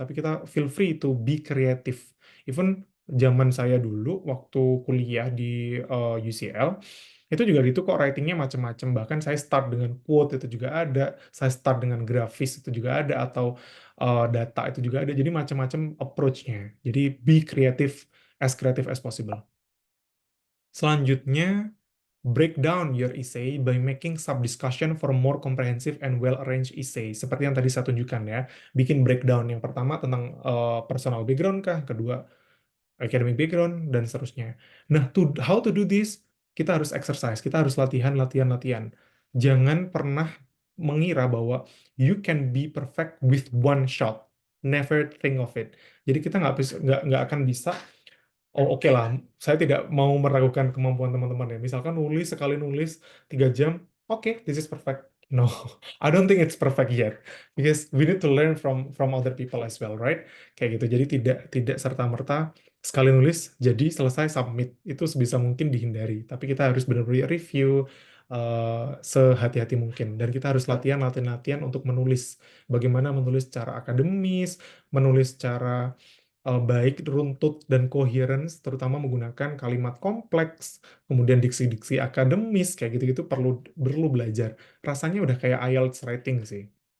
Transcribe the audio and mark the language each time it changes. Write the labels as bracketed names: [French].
[Indonesian] Tapi kita [English] feel free to be creative. [Indonesian] Even zaman saya dulu waktu kuliah di UCL, itu juga gitu kok, writingnya macam-macam. Bahkan saya start dengan quote itu juga ada, saya start dengan grafis itu juga ada, atau data itu juga ada. Jadi macam-macam approach-nya. [English] Jadi be creative as possible. Selanjutnya, break down your essay by making sub-discussion for more comprehensive and well-arranged essay. [Indonesian] Seperti yang tadi saya tunjukkan ya. Bikin breakdown. Yang pertama tentang personal background kah? Kedua, academic background, dan seterusnya. Nah, [English] how to do this? [Indonesian] Kita harus exercise, kita harus latihan, latihan, latihan. Jangan pernah mengira bahwa [English] you can be perfect with one shot. Never think of it. [Indonesian] Jadi kita nggak akan bisa. Oh, oke lah, saya tidak mau meragukan kemampuan teman-teman ya. Misalkan nulis sekali nulis 3 jam, oke, [English] this is perfect. No, I don't think it's perfect yet, because we need to learn from other people as well, right? [Indonesian] Kayak gitu. Jadi tidak tidak serta-merta sekali nulis jadi selesai submit, itu sebisa mungkin dihindari. Tapi kita harus benar-benar review sehati-hati mungkin, dan kita harus latihan, latihan, latihan untuk menulis. Bagaimana menulis secara akademis, menulis secara baik, runtut, dan coherence, terutama menggunakan kalimat kompleks, kemudian diksi-diksi akademis, kayak gitu-gitu perlu perlu belajar. Rasanya udah kayak IELTS writing sih.